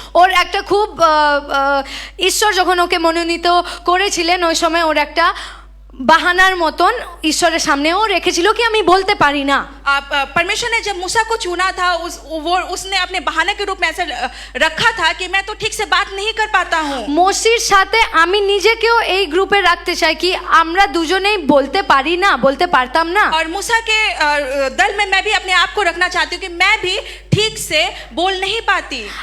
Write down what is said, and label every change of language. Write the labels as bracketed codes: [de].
[bn] ওর একটা খুব ঈশ্বর যখন ওকে মনোনীত করেছিলেন ওই সময় ওর একটা বাহানার মতন ঈশ্বরের সামনেও রেখেছিল কি আমি বলতে পারি না। [hi] परमेश्वर ने जब मूसा को चुना था, उसने अपने बहाने के रूप में ऐसा रखा था कि मैं तो ठीक से बात नहीं कर पाता हूँ। [bn] মোশির সাথে আমি নিজেকেও এই গ্রুপে রাখতে চাই কি আমরা দুজনেই বলতে পারি না, বলতে পারতাম না। [hi] और मूसा के दल में मैं भी अपने आप को रखना चाहती हूँ कि मैं भी ठीक से बोल नहीं पाती।